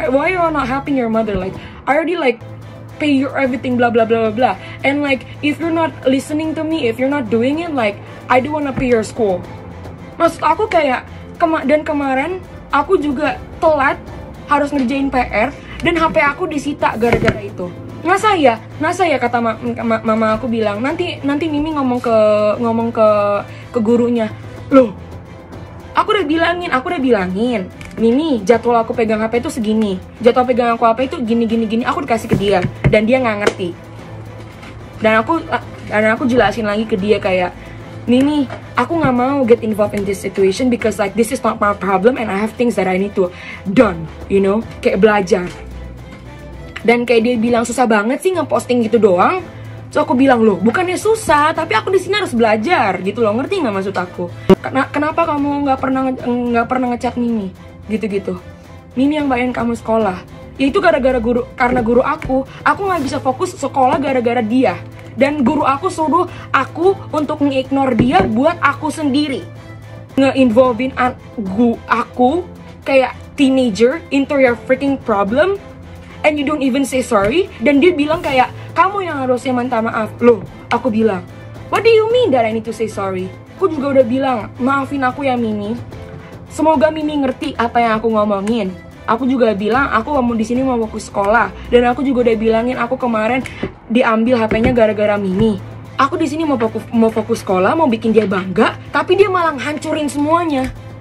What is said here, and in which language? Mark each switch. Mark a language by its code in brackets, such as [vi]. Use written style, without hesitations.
[en] Why are you not helping your mother? Like I already like pay your everything blah blah blah blah, and like if you're not listening to me, if you're not doing it, like I don't want to pay your school. [id] Maksud aku kayak kemarin aku juga telat harus ngerjain PR dan HP aku disita gara-gara itu. Nggak saya kata mama aku bilang nanti Mimi ngomong ke gurunya. Loh, aku udah bilangin Mimi, jadwal aku pegang HP itu segini, jadwal pegang aku HP itu gini aku dikasih ke dia dan dia nggak ngerti. Dan aku jelasin lagi ke dia kayak, Mimi, aku nggak mau [en] get involved in this situation because like this is not my problem and I have things that I need to done, you know, [id] kayak belajar. Dan kayak dia bilang susah banget sih ngeposting gitu doang. So aku bilang, loh, bukannya susah, tapi aku di sini harus belajar gitu loh, ngerti nggak maksud aku? Kenapa kamu nggak pernah ngechat Mimi gitu? Mimi yang bayarin kamu sekolah. Ya itu karena guru aku nggak bisa fokus sekolah gara-gara dia. Dan guru aku suruh aku untuk nge-ignore dia buat aku sendiri. Nge-involvein aku kayak teenager [en] into your freaking problem. And you don't even say sorry. [id] Dan dia bilang kayak, kamu yang harusnya minta maaf. Loh, aku bilang, [en] what do you mean that I need to say sorry? [id] Aku juga udah bilang, maafin aku ya Mimi. Semoga Mimi ngerti apa yang aku ngomongin. Aku juga bilang aku mau di sini mau fokus sekolah, dan aku juga udah bilangin aku kemarin diambil HP-nya gara-gara Mimi. Aku di sini mau fokus sekolah, mau bikin dia bangga, tapi dia malah hancurin semuanya.